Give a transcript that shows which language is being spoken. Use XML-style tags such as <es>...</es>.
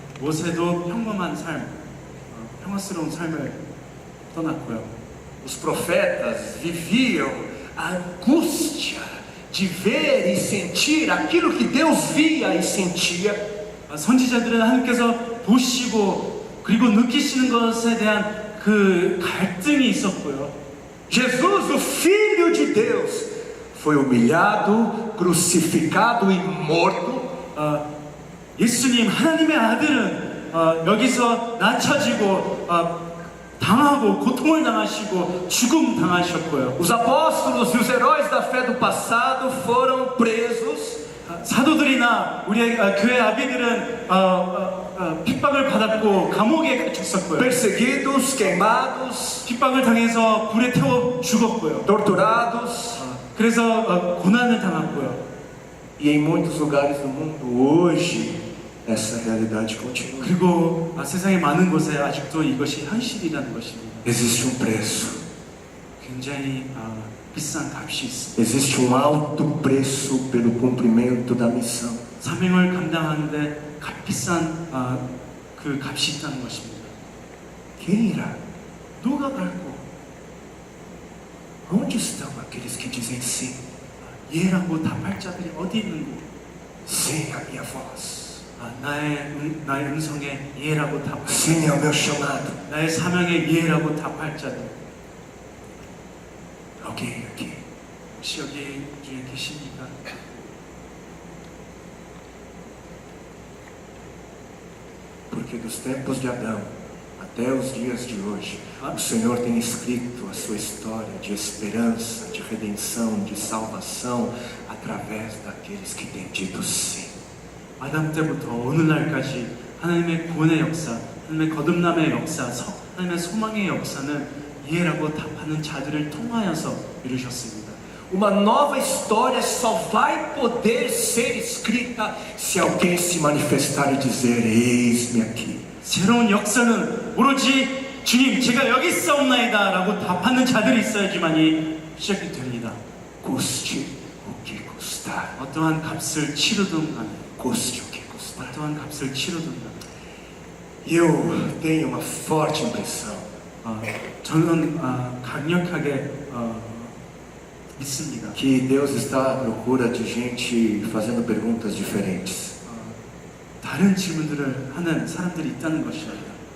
<ko>모세도 평범한 삶, 평화스러운 삶을 떠났고요.</ko> <pt>Os profetas viviam a angústia de ver e sentir aquilo que Deus via e sentia.</pt> <ko>선지자들은 하나님께서 보시고 그리고 느끼시는 것에 대한 그 갈등이 있었고요.</ko> <pt>Jesus, o Filho de Deus, foi humilhado, crucificado e morto.</pt> <ko>예수님 하나님의 아들은 여기서 낮춰지고 당하고 고통을 당하시고 죽음 당하셨고요.</ko> <pt>Os apóstolos e os heróis da fé do passado foram presos.</pt> <ko>사도들이나 우리의 교회 아비들은 핍박을 받았고 감옥에 갇혔었고요.</ko> <pt>Perseguidos, queimados,</pt> <ko>핍박을 당해서 불에 태워 죽었고요.</ko> <pt>torturados.</pt> <ko>그래서 고난을 당했고요.</ko> <pt>E em muitos lugares do mundo hoje essa realidade continua.</pt> <ko>그리고 세상의 많은 곳에 아직도 이것이 현실이라는 것입니다.</ko> <pt>Existe preço.</pt> <ko>굉장히 비싼 값이 있습니다.</ko> <pt>Existe alto preço pelo cumprimento da missão.</pt> <ko>사명을 감당하는데 값비싼 그 값이 있다는 것입니다.</ko> <pt>Quem irá?</pt> <ko>누가 갈고</ko> <pt>Onde estão aqueles que dizem sim?</pt> <ko>예라고 답할 자들이 어디 있는고?</ko> <pt>Sim à minha voz.</pt> <ko>나의 음성에 예라고 답할 자들,</ko> <pt>Sim ao meu chamado.</pt> <ko>나의 사명에 예라고 답할 자들.</ko> <pt>Alguém aqui?</pt> <ko>혹시 여기 중에 계십니까?</ko> <pt>Porque dos tempos de Adão até os dias de hoje, o Senhor tem escrito a sua história de esperança, de redenção, de salvação, através daqueles que têm dito sim.</pt> <ko>아담 때부터 오늘날까지 하나님의 구원의 역사, 하나님의 거듭남의 역사, 하나님의 소망의 역사는 예라고 답하는 자들을 통하여서 이루셨습니다.</ko> <pt>Uma nova história só vai poder ser escrita Se alguém se manifestar e dizer, eis-me aqui.</pt> <ko>새로운 역사는 오로지 주님 제가 여기 있사옵나이다 라고 답하는 자들이 있어야지만이 시작이 됩니다.</ko> <pt>Custe o que custar.</pt> <ko>어떠한 값을 치르든 간에</ko> <pt>Custe o que custar.</pt> <ko>어떠한 값을 치르든 간에</ko> <pt>E eu tenho uma forte impressão</pt> <ko>저는 강력하게 믿습니다.</ko> <pt>que Deus está à procura de gente fazendo perguntas diferentes.</pt> <ko>다른 질문들을 하는 사람들이 있다는 것입니다.</ko>